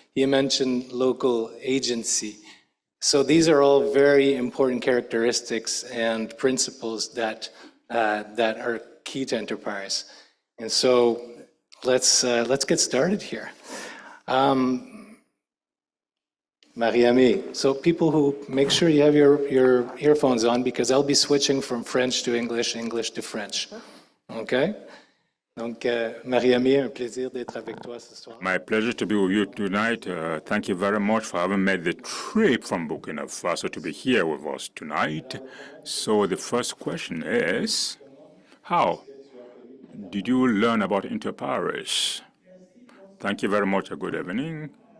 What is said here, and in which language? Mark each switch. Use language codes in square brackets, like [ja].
[en] He mentioned local agency. So these are all very important characteristics and principles that are key to Enter Paris. And so let's get started here. Mariamé, so people who make sure you have your earphones on, because I'll be switching from French to English, English to French. Okay? [fr] Donc, Mariamé, un plaisir d'être avec toi ce soir. [en] My pleasure to be with you tonight. Thank you very much for having made the trip from Burkina Faso to be here with us tonight. So the first question is, how did you learn about Enter Paris? Thank you very much. Good evening.